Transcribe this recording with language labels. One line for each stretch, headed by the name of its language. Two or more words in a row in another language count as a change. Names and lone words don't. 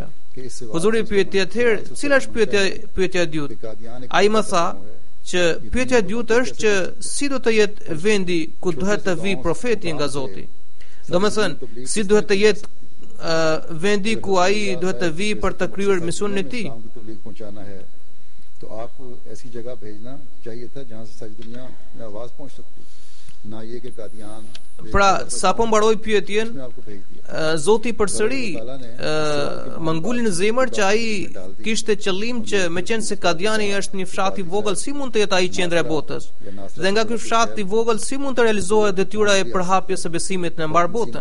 Albanian: Huzuri pyeti atëherë, cila është pyetja e dytë? Ai më tha që pyetja e dytë është që si do të jetë vendi ku duhet të vijë profeti nga Zoti. Domethënë, si duhet të jetë vendi ku ai duhet të vijë për të kryer misionin e tij.
Hindi: तो आपको ऐसी जगह भेजना चाहिए था जहां से सारी दुनिया में आवाज पहुंच सकती ना ये कि कादियान.
Albanian: Pra, sapo mbaroi pyetjen, Zoti përsëri më nguli në zemër që ai kishte qëllim që meqense se Kadiani është një fshat i vogël, si mund të jetë ai qendra e botës? Dhe nga ky fshat i vogël si mund të realizohet detyra e përhapjes së besimit në mbar botën?